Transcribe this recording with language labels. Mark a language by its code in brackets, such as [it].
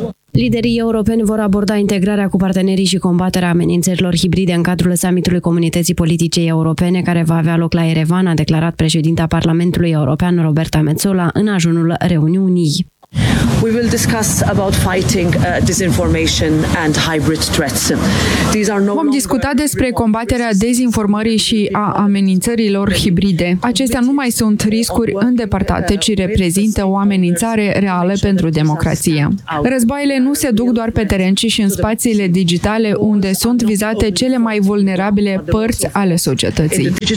[ro] Liderii europeni vor aborda integrarea cu partenerii și combaterea amenințărilor hibride în cadrul summitului Comunității Politice Europene, care va avea loc la Erevan, a declarat președinta Parlamentului European, Roberta Metsola, în ajunul reuniunii. [en] We will discuss about fighting disinformation and hybrid threats. These are [ro] Vom discuta despre combaterea dezinformării și a amenințărilor hibride. Acestea nu mai sunt riscuri îndepărtate, ci reprezintă o amenințare reală pentru democrație. Războaiele nu se duc doar pe teren, ci și în spațiile digitale, unde sunt vizate cele mai vulnerabile părți ale societății.